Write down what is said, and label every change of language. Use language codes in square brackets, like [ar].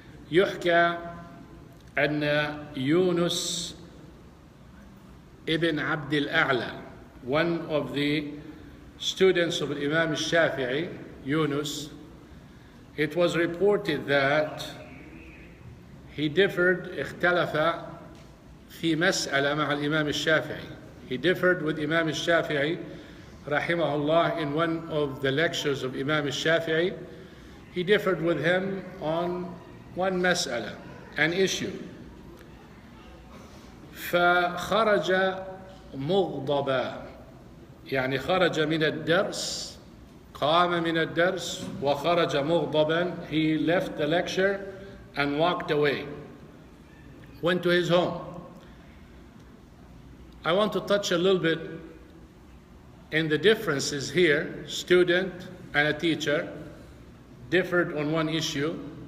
[ar] يحكى أن [en] يونس ibn Abd al-A'la, one of the students of Imam al-Shafi'i, Yunus, it was reported that he differed, [ar] اختلف في مسألة مع الإمام الشافعي. [en] He differed with Imam al-Shafi'i, rahimahullah, in one of the lectures of Imam al-Shafi'i. He differed with him on one مسألة, an issue. [ar] فخرج مغضبا، يعني خرج من الدرس، قام من الدرس وخرج مغضبا. [en] He left the lecture and walked away, went to his home. I want to touch a little bit in the differences here. Student and a teacher differed on one issue.